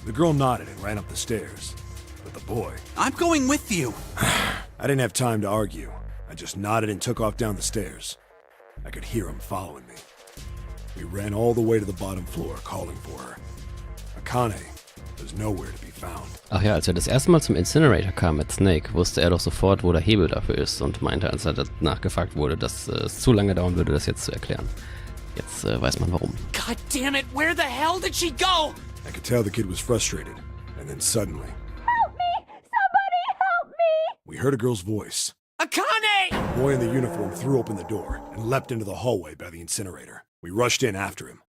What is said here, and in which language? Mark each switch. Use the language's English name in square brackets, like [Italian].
[English] The girl nodded and ran up the stairs. But the boy... I'm going with you. I didn't have time to argue. I just nodded and took off down the stairs. I could hear him following me. We ran all the way to the bottom floor, calling for her. Akane was nowhere to be found. [German] Ach ja, als wir das erste Mal zum Incinerator kamen mit Snake, wusste er doch sofort, wo der Hebel dafür ist und meinte, als er nachgefragt wurde, dass es zu lange dauern würde, das jetzt zu erklären. Jetzt weiß man warum. [English] God damn it, where the hell did she go? I could tell the kid was frustrated, and then suddenly... Help me! Somebody help me! We heard a girl's voice. Akane! The boy in the uniform threw open the door and leapt into the hallway by the incinerator. We rushed in after him.